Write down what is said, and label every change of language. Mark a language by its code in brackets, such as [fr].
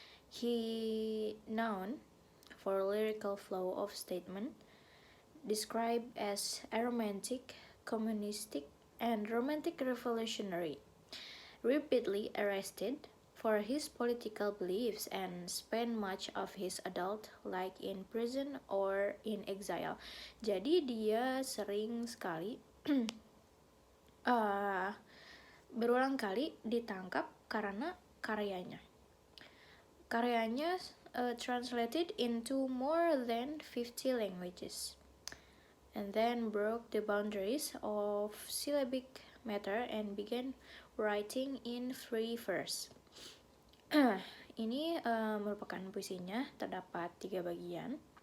[en] He known for lyrical flow of statement, described as aromantic, communistic, and romantic revolutionary. Repeatedly arrested for his political beliefs and spent much of his adult life in prison or in exile. [id] Jadi dia sering sekali berulang kali ditangkap karena karyanya. [en] Karyanya translated into more than 50 languages, and then broke the boundaries of syllabic matter and began writing in free verse. [id] Ini merupakan puisinya, terdapat 3 bagian.